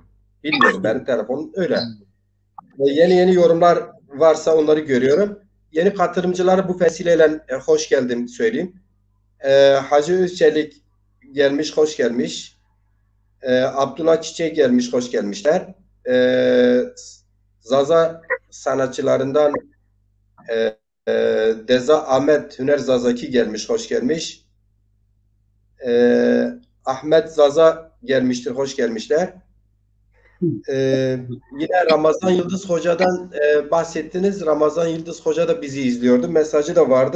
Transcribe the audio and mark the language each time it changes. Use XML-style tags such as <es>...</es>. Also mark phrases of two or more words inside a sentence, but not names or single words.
<tr>Bilmiyorum. Benim telefonum öyle. Ve yeni yorumlar varsa onları görüyorum. Yeni katılımcılara bu vesileyle hoş geldin söyleyeyim. Hacı Özçelik gelmiş, hoş gelmiş. Abdullah Çiçek gelmiş, hoş gelmişler. Zaza sanatçılarından e, e, Deza Ahmet Hüner Zazaki gelmiş, hoş gelmiş. Ahmet Zaza gelmiştir, hoş gelmişler. Yine Ramazan Yıldız Hoca'dan bahsettiniz. Ramazan Yıldız Hoca da bizi izliyordu. Mesajı da vardı.</tr>